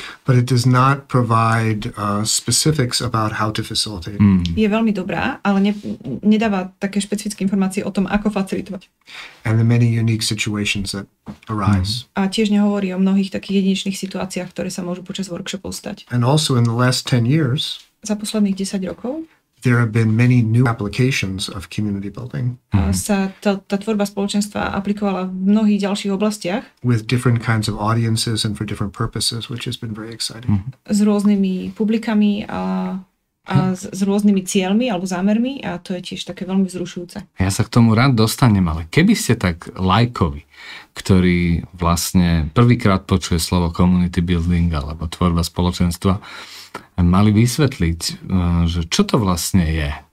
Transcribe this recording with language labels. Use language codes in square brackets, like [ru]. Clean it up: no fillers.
[en] but it does not provide specifics about how to facilitate. [sk] Je veľmi dobrá, ale nedáva také špecifické informácie o tom, ako facilitovať. [en] And the many unique situations that arise. [sk] A tiež nehovorí o mnohých takých jedinečných situáciách, ktoré sa môžu počas workshopov stať. [en] And also in the last 10 years, [sk] za posledných 10 rokov, [en] there have been many new applications of community building. [sk] Sa tá tvorba spoločenstva aplikovala v mnohých ďalších oblastiach. [en] With different kinds of audiences and for different purposes, which has been very exciting. [sk] S rôznymi publikami a s rôznymi cieľmi alebo zámermi a to je tiež také veľmi vzrušujúce. Ja sa k tomu rád dostanem, ale keby ste tak lajkovi, ktorý vlastne prvýkrát počuje slovo community building alebo tvorba spoločenstva, mali vysvetliť, že čo to vlastne je.